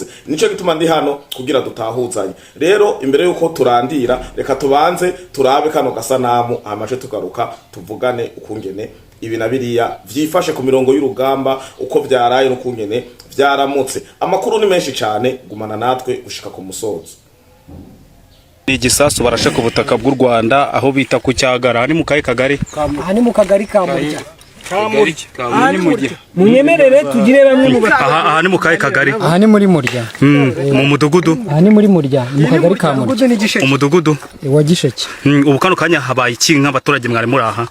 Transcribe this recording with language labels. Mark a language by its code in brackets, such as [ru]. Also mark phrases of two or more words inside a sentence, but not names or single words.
[rn] Nico gituma ndi hano kugira dutahuzanye. Rero imbere yuko turandira reka tubanze turabe kano gasanamu amaje tugaruka tuvugane ukungene ibi nabiriya vyifashe ku mirongo y'urugamba uko vyaraye n'ukungene vyaramutse. Amakuru ni menshi cyane, gumana natwe gushika ku musozo. Igisasu barashe ku butaka bw'u Rwanda aho bita ku Cyagara, ni mu kaye kagari, hani mu kagari ka Murya. Munyemerere tugire bamwe mu aha ni mu kaye kagari, aha ni muri Murya, mu mudugudu, aha ni muri Murya mu kagari ka Murya, umudugudu wa Gisheke. Ubu kano kanya habaye iki nk'abaturage mwari muri aha?